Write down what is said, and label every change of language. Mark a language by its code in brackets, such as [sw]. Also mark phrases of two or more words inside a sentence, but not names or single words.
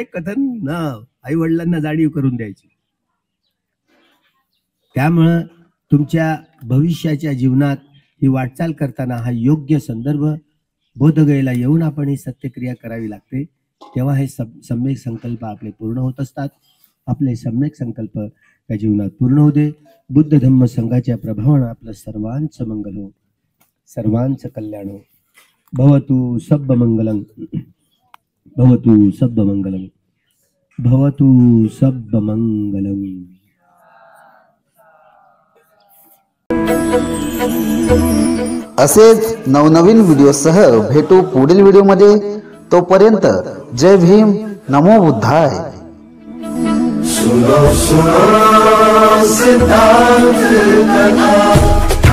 [mr] कथन ना आई वडिलांना जाणीव करून द्यायची. त्यामुळं तुमच्या भविष्याच्या जीवनात ही वाटचाल करताना हा योग्य संदर्भ बोधगयेला येऊन आपण ही सत्यक्रिया करावी लागते. तेव्हा हे सम्यक संकल्प आपले पूर्ण होत असतात. आपले सम्यक संकल्प या जीवनात पूर्ण होते. बुद्ध धम्म संघाच्या प्रभावानं आपलं सर्वांचं मंगल हो, सर्वांचं कल्याण हो. [pi] भवतु सब्ब मंगलम, भवतु सब्ब मंगलम, भवतु सब्ब मंगलम. [mr] असेच नवनवीन व्हिडिओसह भेटू पुढील व्हिडिओमध्ये. तोपर्यंत जय भीम, नमो बुद्धाय. [hi] सुनो सुनो सिद्धांत कथा.